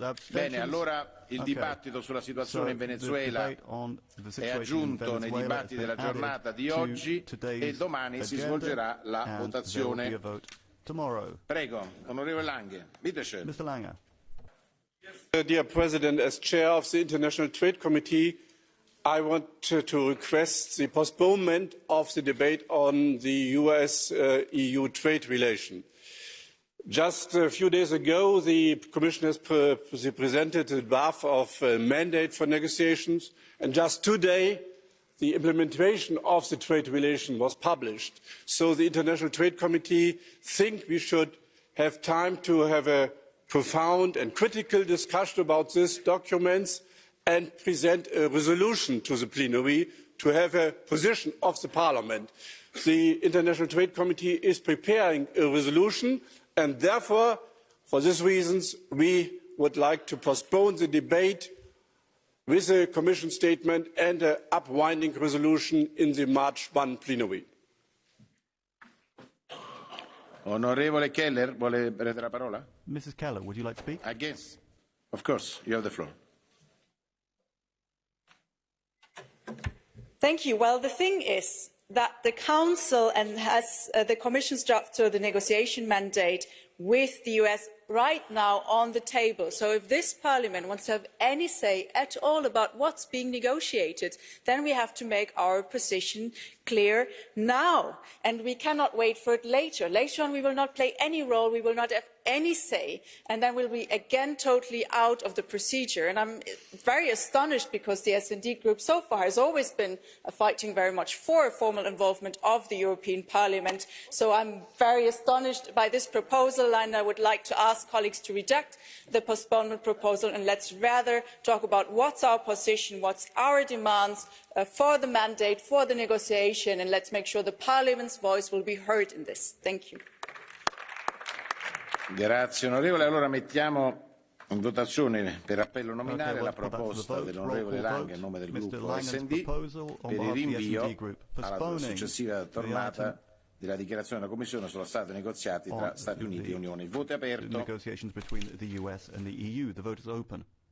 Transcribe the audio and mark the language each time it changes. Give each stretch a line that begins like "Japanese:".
Italian: Bene, allora il dibattito sulla situazione in Venezuela è aggiunto nei dibattiti della giornata di oggi e domani si svolgerà la votazione. Prego, onorevole Lange.
German: Bitte schön.
English: Mr. Lange. Dear President, as chair of the International Trade Committee, I want to request the postponement of the debate on the US-EU trade relation. Just a few days ago, the Commission has presented a draft of a mandate for negotiations, and just today, the implementation of the trade relation was published. So the International Trade Committee thinks we should have time to have a profound and critical discussion about these documents and present a resolution to the plenary to have a position of the Parliament. The International Trade Committee is preparing a resolution, and therefore, for these reasons, we would like to postpone the debate with a Commission statement and an upwinding resolution in the March 1 plenary.
Italian: Onorevole Keller, vuole prendere la parola?
English: Mrs. Keller, would you like to speak? Against. Of course, you have the floor. Thank you. Well, the thing is that the Council has the Commission's draft to the negotiation mandate with the US right now on the table. So if this Parliament wants to have any say at all about what's being negotiated, then we have to make our position clear now. And we cannot wait for it later. Later on, we will not play any role. We will not have any say. And then we'll be again totally out of the procedure. And I'm very astonished because the S&D group so far has always been fighting very much for a formal involvement of the European Parliament. So I'm very astonished by this proposal, and I would like to ask colleagues to reject the postponement proposal, and let's rather talk about what's our position, what's our demands for the mandate, for the negotiation, and let's make sure the Parliament's voice will be heard in this. Thank you.
Italian: Grazie onorevole. Allora mettiamo in votazione per appello nominale la proposta dell'onorevole Lange a nome del gruppo SD per il rinvio alla successiva tornata della dichiarazione della Commissione sullo stato dei negoziati tra Stati Uniti e Unione. Il voto è aperto.
English: Negotiations between the US and the EU. The vote is open.